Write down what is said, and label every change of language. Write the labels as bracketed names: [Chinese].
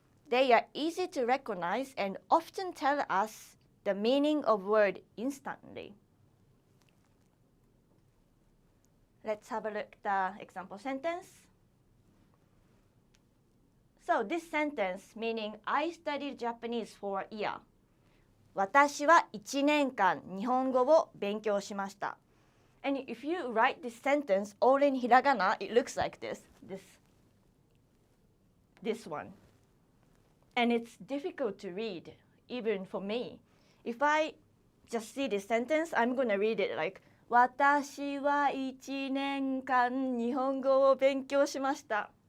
[English] They are easy to recognize and often tell us the meaning of word instantly. Let's have a look at the example sentence. So this sentence meaning I studied Japanese for a year. [Japanese] 私は1年間日本語を勉強しました。 [English] And if you write this sentence all in hiragana, it looks like this one. And it's difficult to read, even for me. If I just see this sentence, I'm going to read it like [Japanese] 私は1年間日本語を勉強しました。